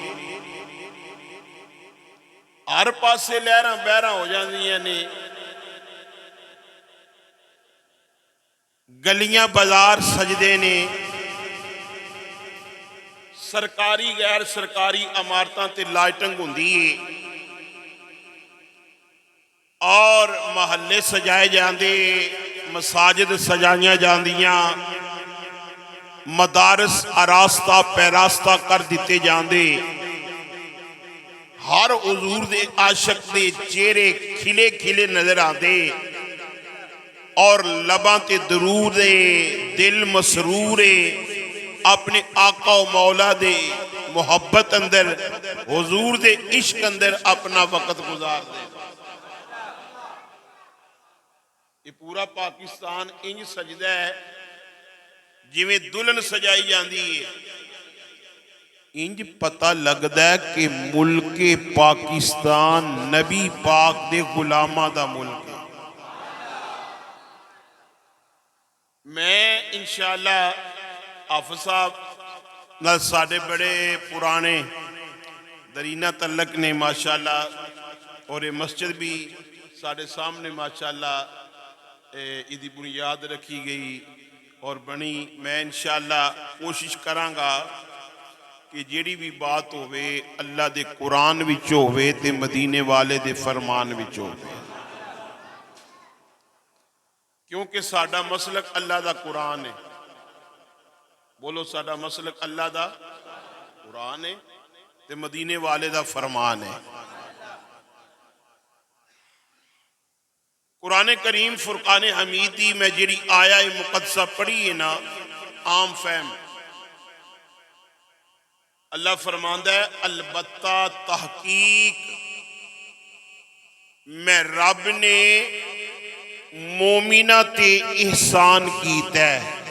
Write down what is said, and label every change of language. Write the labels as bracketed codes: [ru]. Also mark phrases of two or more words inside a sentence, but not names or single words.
[pa] ہر پاسے لہراں بہراں ہو جاندیاں نے، گلیاں بازار سجدے نے، سرکاری غیر سرکاری عمارتاں تے لائٹنگ ہوندی ہے اور محلے سجائے جاندے، مساجد سجائیاں جاندیاں، مدارس آراستہ پیراستہ کر دیتے جاندے، ہر حضور دے عاشق دے چہرے کھلے کھلے نظر آندے اور لباں تے درود دل مسرور اپنے آقا و مولا دے محبت اندر حضور دے عشق اندر اپنا وقت گزار دے. یہ پورا پاکستان انج سجدہ ہے جویں دلہن سجائی جاندی ہے. انج پتہ لگدا ہے کہ ملک پاکستان نبی پاک دے غلاماں دا ملک ہے. میں انشاءاللہ حافظ صاحب نال ساڈے بڑے پرانے درینہ تعلق نے ماشاءاللہ، اور یہ مسجد بھی ساڈے سامنے ماشاءاللہ ایدی بنیاد رکھی گئی اور بنی. میں انشاءاللہ کوشش کراں گا کہ جیڑی بھی بات ہوئے اللہ دے قرآن وچ ہوئے تے مدینے والے دے فرمان وچ ہوئے، کیونکہ ساڈا مسلک اللہ دا قرآن ہے. بولو، ساڈا مسلک اللہ دا قرآن ہے تے مدینے والے دا فرمان ہے. قرآن کریم فرقان حمیدی میں جڑی آیا مقدسہ پڑھی ہے نا، عام فہم اللہ فرماندا ہے البتہ تحقیق میں رب نے مومنہ تے احسان کیتا ہے.